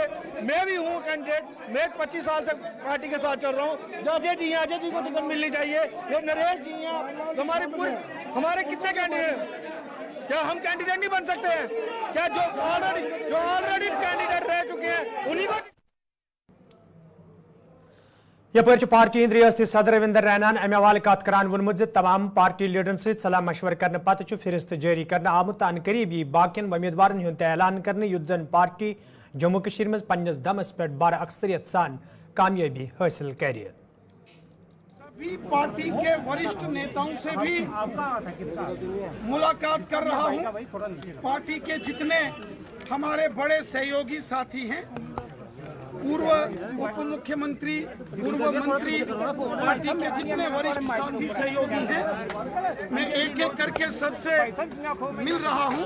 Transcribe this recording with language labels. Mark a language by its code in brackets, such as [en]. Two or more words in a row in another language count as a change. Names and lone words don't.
[hi] मैं भी हूँ कैंडिडेट, मैं 25 साल तक पार्टी के साथ चल रहा हूँ। जो अजय जी हैं, अजय जी को टिकट मिलनी चाहिए। ये नरेश जी हैं, हमारे कितने कैंडिडेट, क्या हम कैंडिडेट नहीं बन सकते हैं? क्या जो ऑलरेडी कैंडिडेट रह चुके हैं उन्हीं को? [ks] यपर पार्टी हंद रियासती सदर रविंदर रैनान अमे हवाले कत करान वोनमुत तमाम पार्टी लीडरन सहित सलाह मशवर करने पत् फिरिस्त जारी करने आमुत अन करीब यी बाकियन उम्मीदवारन हुंद ऐलान करने युत जन पार्टी जम्मू कश्मीर में पन्नस दमस पे बड़ अक्सरियत सान कामयाबी हासिल कर। [hi] सभी पार्टी के वरिष्ठ नेताओं से भी मुलाकात कर रहा हूं। पार्टी के जितने हमारे बड़े सहयोगी साथी हैं, पूर्व उप मुख्यमंत्री, पूर्व मंत्री, पार्टी के जितने वरिष्ठ साथी सहयोगी हैं, मैं एक एक करके सबसे मिल रहा हूं।